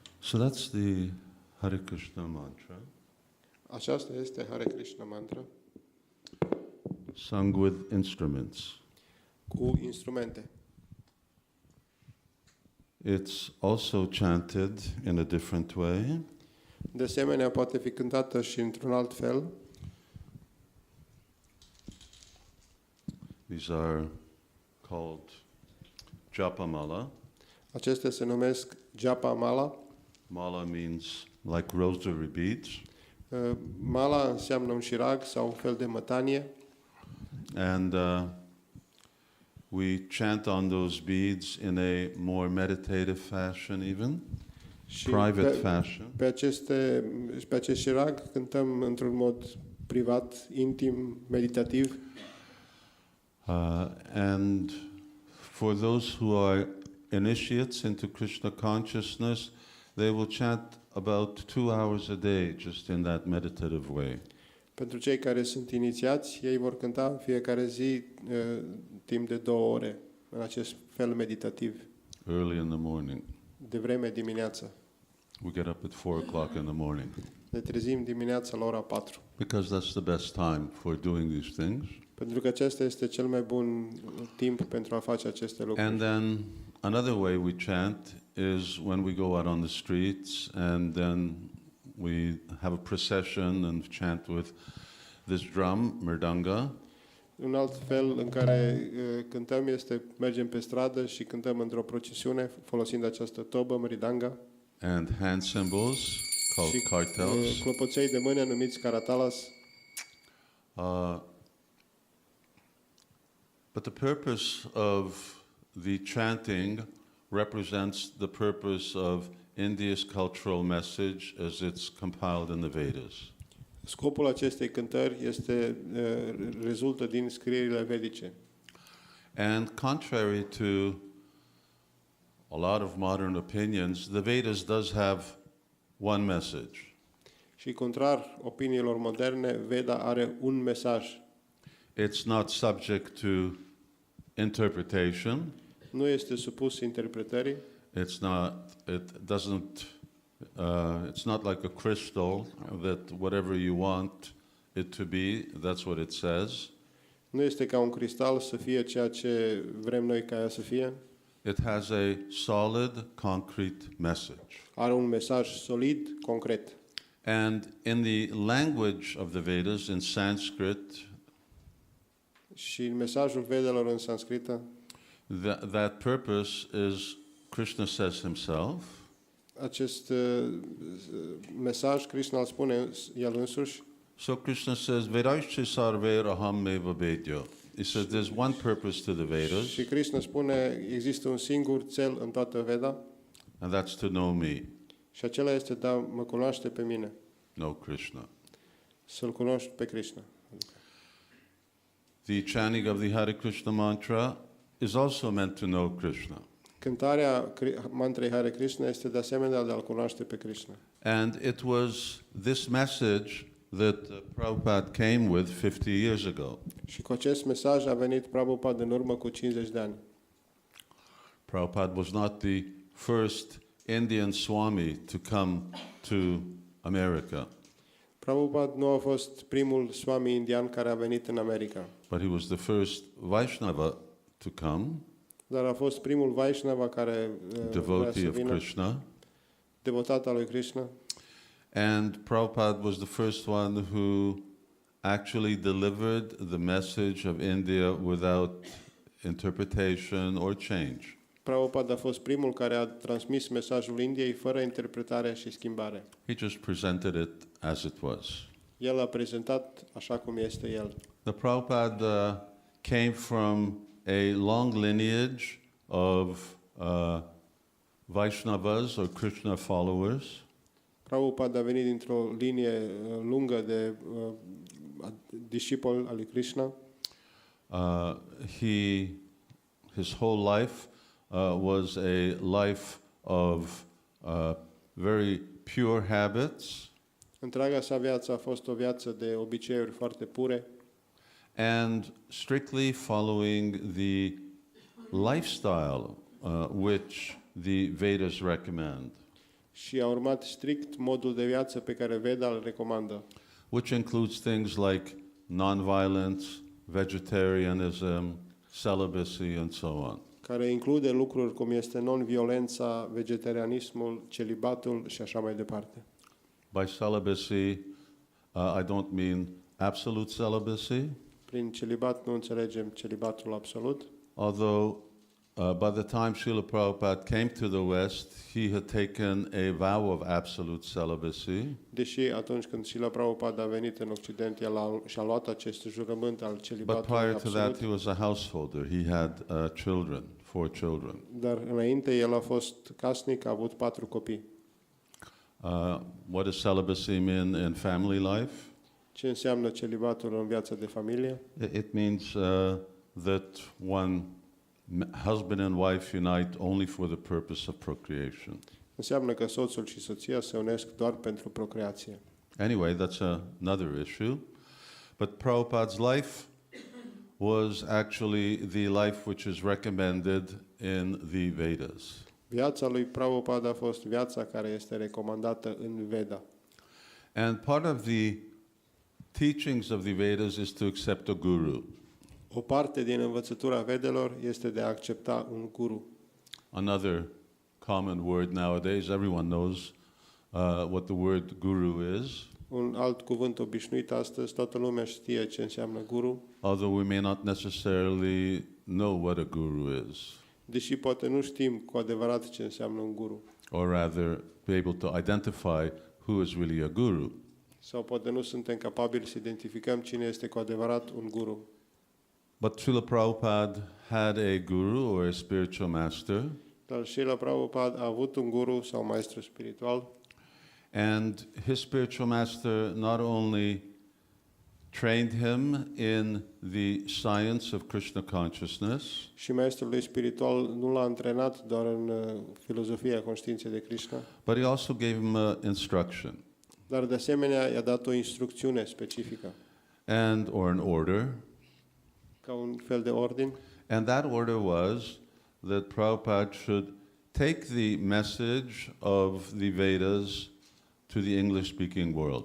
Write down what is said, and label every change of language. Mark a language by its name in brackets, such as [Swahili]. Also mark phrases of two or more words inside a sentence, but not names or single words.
[English] So that's the Hare Krishna mantra, [Romanian] Aceasta este Hare Krishna mantra [English] sung with instruments. [Romanian] cu instrumente. [English] It's also chanted in a different way. [Romanian] De asemenea, poate fi cântată și într-un alt fel. [English] These are called japamala. [Romanian] Acestea se numesc Japa Mala. [English] Mala means like rosary beads. [Romanian] Mala înseamnă un șirag sau un fel de mătanie. [English] And we chant on those beads in a more meditative fashion even, [Romanian] Și [English] private fashion. [Romanian] pe acest șirag cântăm într-un mod privat, intim, meditativ. [English] And for those who are initiates into Krishna consciousness, they will chant about 2 hours a day just in that meditative way. [Romanian] Pentru cei care sunt inițiați, ei vor cânta în fiecare zi timp de 2 ore, în acest fel meditativ, [English] Early in the morning. [Romanian] de vreme dimineața. [English] We get up at 4 o'clock in the morning [Romanian] Ne trezim dimineața la ora 4. [English] because that's the best time for doing these things. [Romanian] Pentru că acesta este cel mai bun timp pentru a face aceste lucruri. [English] And then another way we chant is when we go out on the streets and then we have a procession and chant with this drum, mridanga. [Romanian] Un alt fel în care cântăm este mergem pe stradă și cântăm într-o procesiune folosind această tobă, mridanga, [English] And hand cymbals called [Romanian] și [English] cartels. [Romanian] clopoței de mână numiți karatalas. [English] But the purpose of the chanting represents the purpose of India's cultural message as it's compiled in the Vedas. [Romanian] Scopul acestei cântări rezultă din scrierile vedice. [English] And contrary to a lot of modern opinions, the Vedas does have one message. [Romanian] Și contrar opiniilor moderne, Veda are un mesaj. [English] It's not subject to interpretation. [Romanian] Nu este supus interpretării. [English] It's not like a crystal that whatever you want it to be, that's what it says. [Romanian] Nu este ca un cristal să fie ceea ce vrem noi ca ea să fie. [English] It has a solid, concrete message. [Romanian] Are un mesaj solid, concret. [English] And in the language of the Vedas, in Sanskrit, [Romanian] Și mesajul Vedelor în sanscrită, [English] that purpose is, Krishna says himself, [Romanian] acest mesaj Krishna îl spune el însuși. [English] so Krishna says, [Sanskrit] वेदैश्च सर्वे रहम् एव वेद्यो. [English] He says there's one purpose to the Vedas, [Romanian] Și Krishna spune, există un singur cel în toată Veda, [English] and that's to know me, [Romanian] și acela este de a mă cunoaște pe mine, [English] know Krishna. [Romanian] să-L cunoști pe Krishna. [English] The chanting of the Hare Krishna mantra is also meant to know Krishna. [Romanian] Cântarea mantrei Hare Krishna este de asemenea de a-L cunoaște pe Krishna. [English] And it was this message that Prabhupada came with 50 years ago. [Romanian] Și cu acest mesaj a venit Prabhupada în urmă cu 50 de ani. [English] Prabhupada was not the first Indian Swami to come to America, [Romanian] Prabhupada nu a fost primul Swami indian care a venit în America, [English] but he was the first Vaishnava to come, [Romanian] dar a fost primul Vaishnava care vrea [English] devotee [Romanian] să [English] of [Romanian] vină, [English] Krishna. [Romanian] devotat al lui Krishna. [English] And Prabhupada was the first one who actually delivered the message of India without interpretation or change. [Romanian] Prabhupada a fost primul care a transmis mesajul Indiei fără interpretare și schimbare. [English] He just presented it as it was. [Romanian] El a prezentat așa cum este el. [English] The Prabhupada came from a long lineage of Vaishnavas or Krishna followers. [Romanian] Prabhupada a venit dintr-o linie lungă de discipoli al lui Krishna. [English] His whole life was a life of very pure habits [Romanian] Întreaga sa viață a fost o viață de obiceiuri foarte pure [English] and strictly following the lifestyle which the Vedas recommend. [Romanian] și a urmat strict modul de viață pe care Veda îl recomandă, [English] which includes things like nonviolence, vegetarianism, celibacy, and so on. [Romanian] care include lucruri cum este non-violența, vegetarianismul, celibatul și așa mai departe. [English] By celibacy, I don't mean absolute celibacy, [Romanian] Prin celibat nu înțelegem celibatul absolut, [English] although by the time Srila Prabhupada came to the West, he had taken a vow of absolute celibacy, [Romanian] deși atunci când Srila Prabhupada a venit în Occident, el și-a luat acest jurământ al [English] but [Romanian] celibatului [English] prior to that, [Romanian] absolut, [English] he was a householder. He had children, 4 children. [Romanian] dar înainte el a fost casnic, a avut 4 copii. [English] What does celibacy mean in family life? [Romanian] Ce înseamnă celibatul în viața de familie? [English] It means that one husband and wife unite only for the purpose of procreation. [Romanian] Înseamnă că soțul și soția se unesc doar pentru procreație. [English] Anyway, that's another issue. But Prabhupada's life was actually the life which is recommended in the Vedas. [Romanian] Viața lui Prabhupada a fost viața care este recomandată în Veda. [English] And part of the teachings of the Vedas is to accept a guru. [Romanian] O parte din învățătura Vedelor este de a accepta un guru. [English] Another common word nowadays, everyone knows what the word guru is, [Romanian] Un alt cuvânt obișnuit astăzi, toată lumea știe ce înseamnă guru, [English] although we may not necessarily know what a guru is, [Romanian] deși poate nu știm cu adevărat ce înseamnă un guru. [English] or rather be able to identify who is really a guru. [Romanian] Sau poate nu suntem capabili să identificăm cine este cu adevărat un guru. [English] But Srila Prabhupada had a guru or a spiritual master, [Romanian] Dar Srila Prabhupada a avut un guru sau maestru spiritual [English] and his spiritual master not only trained him in the science of Krishna consciousness, [Romanian] și maestrul lui spiritual nu l-a antrenat doar în filozofia conștiinței de Krishna, [English] but he also gave him instruction [Romanian] dar de asemenea i-a dat o instrucțiune specifică, [English] or an order. [Romanian] ca un fel de ordin. [English] And that order was that Prabhupada should take the message of the Vedas to the English-speaking world.